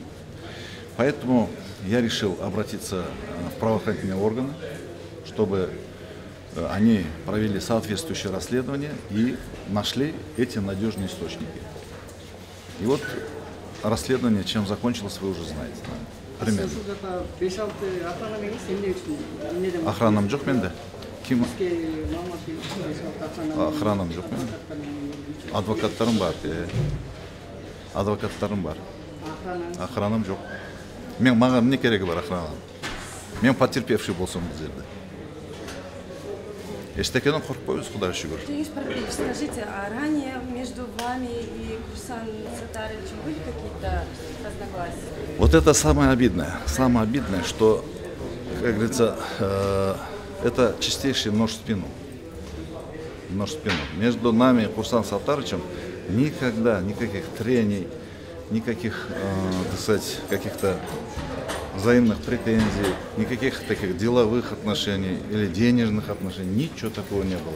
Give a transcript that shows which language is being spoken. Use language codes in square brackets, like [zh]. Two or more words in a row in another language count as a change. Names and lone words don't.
[ru] Поэтому я решил обратиться в правоохранительные органы, чтобы они провели соответствующее расследование и нашли эти надежные источники. И вот расследование, чем закончилось, вы уже знаете. Примерно. [kk] Охранам жоқ менде. Ким? Охранам жоқ менде. Адвокаттарым бар. Адвокаттарым бар. Охранам жоқ. Маған не керегі бар охранам? Мен потерпевший болсам бұл жерде. Ештеңеден қорықпаймыз, Құдайға шүкір. [ru] Женис Порфирьевич, скажите, а ранее между вами и Курсан Сатаровичем были какие-то разногласия? Вот это самое обидное, что, как говорится, это чистейший нож в спину. Нож в спину. Между нами и Курсан Сатаровичем никогда никаких трений, никаких, так сказать, каких-то взаимных претензий, никаких таких деловых отношений или денежных отношений, ничего такого не было.